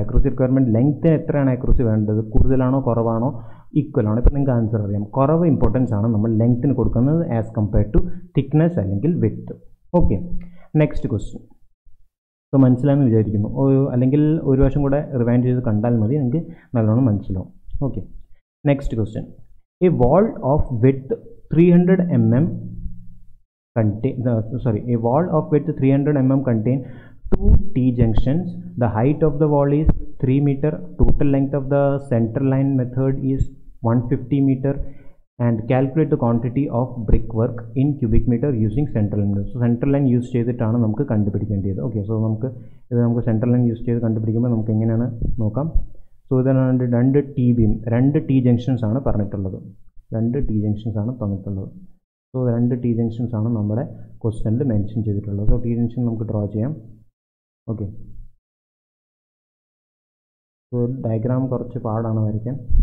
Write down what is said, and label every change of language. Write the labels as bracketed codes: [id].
[ml] Accuracy requirement ലെങ്ത്തിന് എത്രയാണ് accuracy വേണ്ടത്, കൂടുതലാണോ കുറവാണോ ഈക്വൽ ആണോ? ഇപ്പോൾ നിങ്ങൾക്ക് ആൻസർ അറിയാം, കുറവ് ഇമ്പോർട്ടൻസ് ആണ് നമ്മൾ ലെങ്ത്തിന് കൊടുക്കുന്നത് ആസ് കമ്പയർഡ് ടു തിക്നെസ് അല്ലെങ്കിൽ width. Okay, next question. So മനസ്സിലായെന്ന് വിചാരിക്കുന്നു. അല്ലെങ്കിൽ ഒരു വശം കൂടെ റിവൈൻഡ് ചെയ്ത് കണ്ടാൽ മതി, നിങ്ങൾക്ക് നല്ലോണം മനസ്സിലാവും. Okay, next question. [en] A wall of width 300 mm a wall of width 300 mm contain 2 T-junctions. The height of the wall is 3 meter. Total length of the center line method is 150 meter. And calculate the quantity of brickwork in cubic meter using central line. So central line use [ml] ചെയ്തിട്ടാണ് നമുക്ക് കണ്ടുപിടിക്കേണ്ടത്. Okay, so നമുക്ക് central line use ചെയ്ത് കണ്ടുപിടിക്കുമ്പോൾ നമുക്ക് എങ്ങനെയാണ് നോക്കാം. So ഇതിനാണ് രണ്ട് ടി ജംഗ്ഷൻസ് ആണ് പറഞ്ഞിട്ടുള്ളത്. 2 T ജംഗ്ഷൻസ് ആണ് തന്നിട്ടുള്ളത്. സോ 2 T ജംഗ്ഷൻസ് ആണ് നമ്മുടെ ക്വസ്റ്റ്യനിൽ മെൻഷൻ ചെയ്തിട്ടുള്ളത്. സോ T ജംഗ്ഷൻ നമുക്ക് ഡ്രോ ചെയ്യാം. ഓക്കെ, സോ ഡയഗ്രാം കുറച്ച് പാടാണ് വരയ്ക്കാൻ.